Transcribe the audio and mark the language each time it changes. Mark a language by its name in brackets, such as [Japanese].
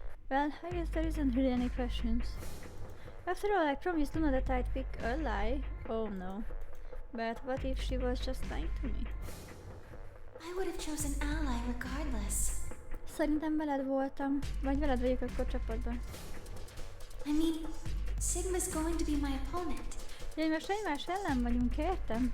[English] Well, I guess there isn't really any questions. After all, I promised Luna that I'd pick a lie. Oh no. But what if she was just lying to me? I would have chosen ally regardless. [Hungarian] Szerintem veled voltam. Vagy veled vagyok akkor csapatban. [English] I mean, Sigma's going to be my opponent. [Hungarian] Ugye most egymás ellen vagyunk, értem?